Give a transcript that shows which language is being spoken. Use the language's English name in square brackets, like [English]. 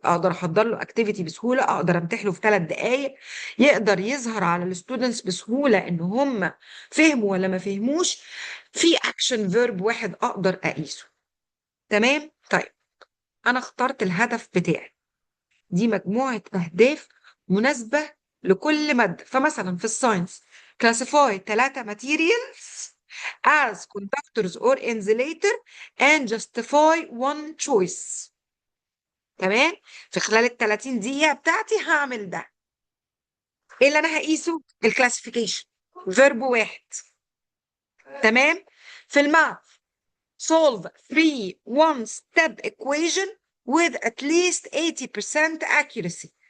[Arabic] اقدر احضر له اكتيفيتي بسهوله، اقدر امتحنه في 3 دقائق، يقدر يظهر على الستودنتس بسهوله ان هم فهموا ولا ما فهموش، في اكشن فيرب واحد اقدر اقيسه. تمام؟ طيب، انا اخترت الهدف بتاعي، دي مجموعة أهداف مناسبة لكل مادة. فمثلا في الساينس [English] classify 3 materials as conductors or insulator and justify one choice. [Arabic] تمام؟ في خلال ال 30 دقيقة بتاعتي هعمل ده. ايه اللي انا هقيسه؟ الكلاسيفيكيشن، فيرب واحد. تمام؟ في الماث [English] solve 3 one step equation with at least 80% accuracy.